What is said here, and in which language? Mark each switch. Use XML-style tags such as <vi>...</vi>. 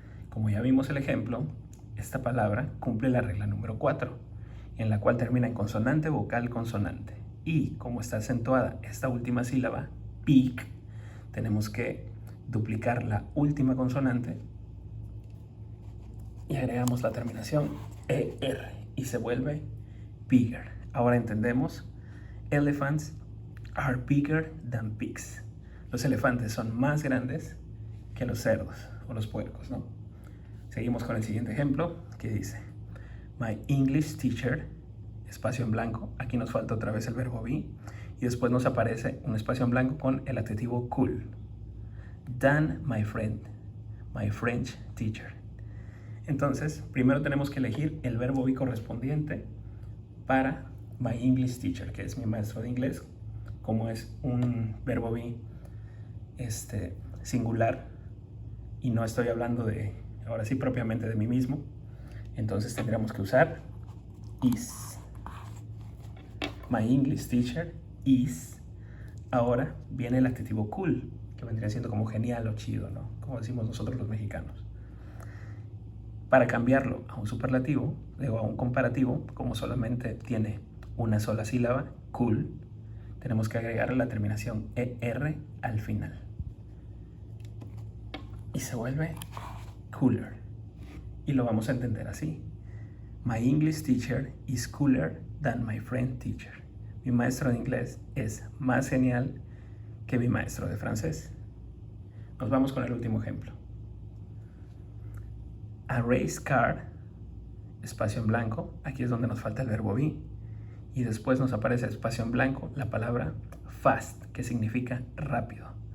<es>Como ya vimos el ejemplo, esta palabra cumple la regla número 4, en la cual termina en consonante, vocal, consonante. Y como está acentuada esta última sílaba, big, tenemos que duplicar la última consonante y agregamos la terminación ER y se vuelve bigger. Ahora entendemos,</es> <en>elephants are bigger than pigs.</en> <es>Los elefantes son más grandes que los cerdos o los puercos, ¿no? Seguimos con el siguiente ejemplo que dice:</es> <en>My English teacher,</en> <es>espacio en blanco. Aquí nos falta otra vez el verbo be y después nos aparece un espacio en blanco con el adjetivo cool.</es> <en>Than my friend, my French teacher.</en> <es>Entonces, primero tenemos que elegir el verbo be correspondiente para</es> <en>my English teacher,</en> <es>que es mi maestro de inglés. Como es un verbo be singular y no estoy hablando ahora sí propiamente de mí mismo, entonces tendríamos que usar is.</es> <en>My English teacher is.</en> <es>Ahora viene el adjetivo cool, que vendría siendo como genial o chido, ¿no? Como decimos nosotros los mexicanos. Para cambiarlo a un superlativo, o a un comparativo, como solamente tiene una sola sílaba, cool, tenemos que agregar la terminación ER al final. Y se vuelve cooler. Y lo vamos a entender así:</es> <en>My English teacher is cooler than my French teacher.</en> <es>Mi maestro de inglés es más genial que mi maestro de francés. Nos vamos con el último ejemplo.</es> <en>A race car,</en> <es>espacio en blanco. Aquí es donde nos falta el verbo be. Y después nos aparece espacio en blanco la palabra fast, que significa rápido.</es>